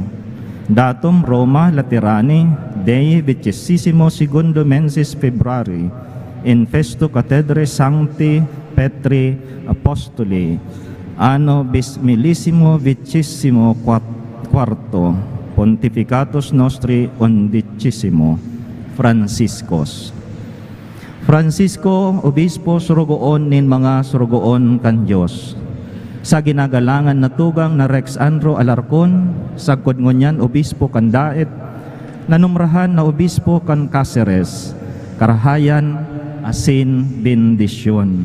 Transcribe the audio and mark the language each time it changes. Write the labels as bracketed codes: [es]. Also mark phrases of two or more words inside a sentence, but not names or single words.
[la] Datum Roma Laterani, Dei 22 mensis Februari, in festo cathedra Sancti Petri Apostoli, anno bismillissimo vicissimo quarto, pontificatus nostri 11, Franciscos. [bik] Francisco, obispo surugoon nin mga surugoon kan Diyos. Sa ginagalangan na tugang na Rex Andro Alarcon, sagkod ngunyan obispo kan Daet, nanumrahan na obispo kan Caceres, karahayan, asin, bendisyon.